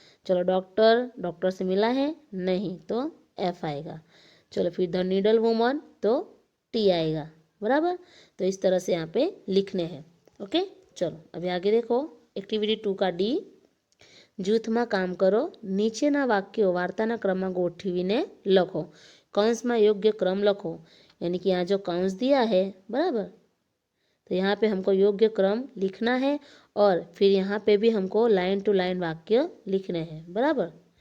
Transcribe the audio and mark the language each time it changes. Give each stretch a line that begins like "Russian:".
Hindi: चलो doctor, doctor से मिला है नहीं, तो एफ आएगा। चलो फिर
English: the needle woman,
Hindi: तो टी आएगा, बराबर। तो इस तरह से यहाँ पे लिखने हैं, ओके। चलो अभी आगे देखो एक्टिविटी 2 का डी,
Gujarati: જૂથમાં કામ કરો। નીચેના વાક્યો વાર્તાના ક્રમમાં ગોઠવીને લખો। કૌંસમાં યોગ્ય क्रम લખો,
Hindi: यानी कि यहाँ जो कौंस दिया है, बराबर, तो यहाँ पे हमको योग्य क्रम लिखना है और फिर यहाँ पे भी हमको लाइन टू लाइन वाक्य लिखने हैं, बराबर।